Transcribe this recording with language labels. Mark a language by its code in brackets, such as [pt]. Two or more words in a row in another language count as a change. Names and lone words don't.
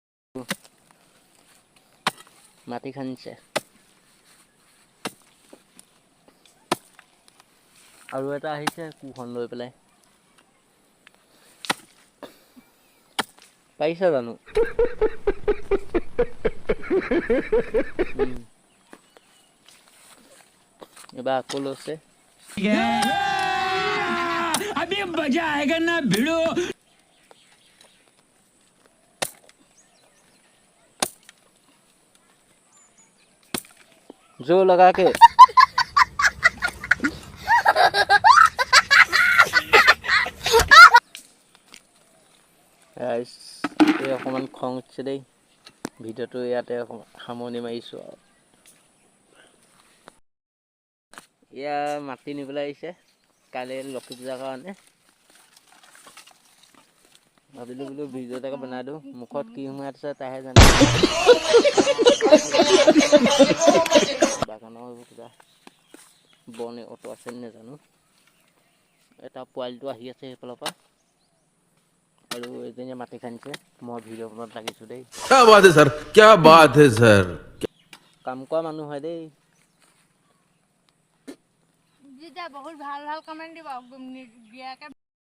[as] মাটি খান্দিছে আৰু এটা আহিছে কুখন লৈ পেলাই পাইছা জানো এবাৰ আকৌ লৈছে [hi] अभी मजा आएगा ना भिड़ो जो लगा के [as] অকমান খং উঠিছে দেই ভিডিঅ'টো ইয়াতে সামৰণি মাৰিছো ইয়া মাটি নিবলৈ আহিছে কালি লক্ষী পূজাৰ কাৰণে ভাবিলো বোলো ভিডিঅ' এটাকে বনাই দিওঁ মুখত কি সোমাই আছে তাইহে জানে বাগানৰ কিবা বনে অটো আছে নেজানো এটা পোৱালিটো আহি আছে সেইফালৰ পৰা আৰু এজনীয়ে মাটি খান্দিছে মই ভিডিঅ' বনাত লাগিছো দেই [hi] क्या बात है सर क्या बात है सर [as] কাম কৰা মানুহ হয় দেই বহুত ভাল ভাল কমেন্ট দিবা